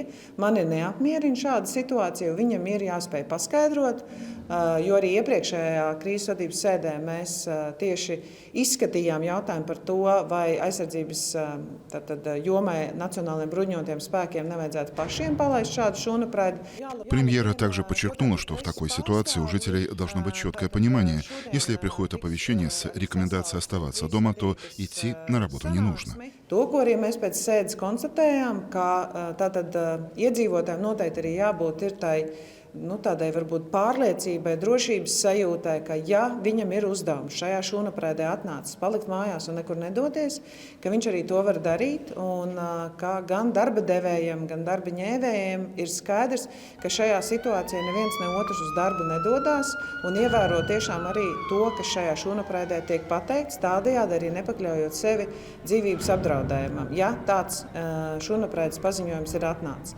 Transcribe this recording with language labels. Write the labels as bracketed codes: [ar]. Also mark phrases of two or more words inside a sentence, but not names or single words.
[lv] Mani neapmierina šāda situācija, jo viņam ir jāspēj paskaidrot, jo arī iepriekšējā krīzes vadības sēdē mēs tieši izskatījām jautājumu par to, vai aizsardzības jomai Nacionālajiem bruņotajiem spēkiem nevajadzētu pašiem palaist šādu šūnapraidi. [ru] Премьера также подчеркнула, что в такой ситуации у жителей должно быть четкое понимание. Если приходит оповещение с рекомендацией организации оставаться дома, то идти на работу не нужно. [lv] To, ko arī mēs pēc sēdes konstatējām, ka tātad iedzīvotājiem noteikti arī jābūt ir tādai varbūt pārliecībai, drošības sajūtai, ka ja viņam ir uzdevums šajā šūnapraidē atnācis palikt mājās un nekur nedoties, ka viņš arī to var darīt un ka gan darba devējiem, gan darba ņēvējiem ir skaidrs, ka šajā situācijā neviens ne otrs uz darbu nedodās un ievēro tiešām arī to, kas šajā šūnapraidē tiek pateikts, tādējādi arī nepakļaujot sevi dzīvības apdraudējumam, ja tāds šūnapraides paziņojums ir atnācis.